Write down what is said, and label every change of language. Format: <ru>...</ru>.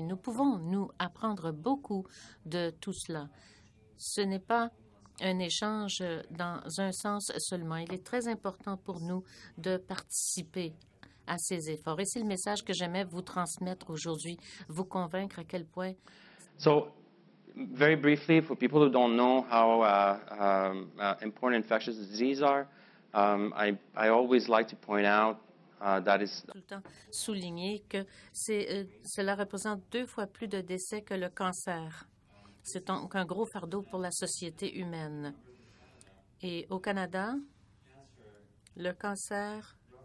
<fr>Nous pouvons nous apprendre beaucoup de tout cela. Ce n'est pas un échange dans un sens seulement. Il est très important pour nous de participer à ces efforts. Et c'est le message que j'aimais vous transmettre aujourd'hui, vous convaincre à quel point.</fr> <en>So, very briefly, for people who don't know how important infectious diseases are, I always like to point out that is</en> <fr>Tout le temps souligner que cela représente 2 fois plus de décès que le cancer. C'est donc un gros fardeau pour la société humaine. Et au Canada, le cancer</fr>